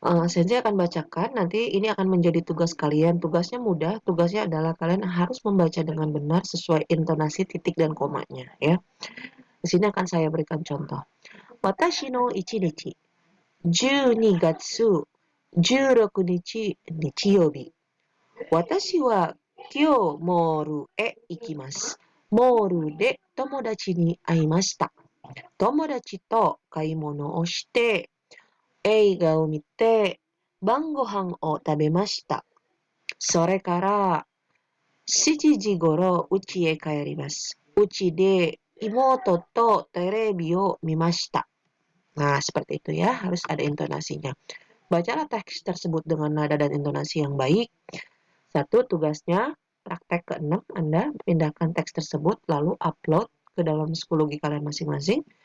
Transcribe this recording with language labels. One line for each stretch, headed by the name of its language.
Indonesian: Sensei akan bacakan, nanti ini akan menjadi tugas kalian. Tugasnya mudah, tugasnya adalah kalian harus membaca dengan benar sesuai intonasi titik dan komanya, ya. Di sini akan saya berikan contoh.
Japanese: Watashi no ichinichi, 12月16日日曜日。私は今日モールへ行きます。モールで友達に会いました。友達と買い物をして、映画を見て、晩ご飯を食べました。それから7時頃家へ帰ります。家で妹とテレビを見ました。
Indonesian: Nah, seperti itu ya, harus ada intonasinya. Bacalah teks tersebut dengan nada dan intonasi yang baik. 1, tugasnya praktek ke-6, Anda pindahkan teks tersebut lalu upload ke dalam psikologi kalian masing-masing.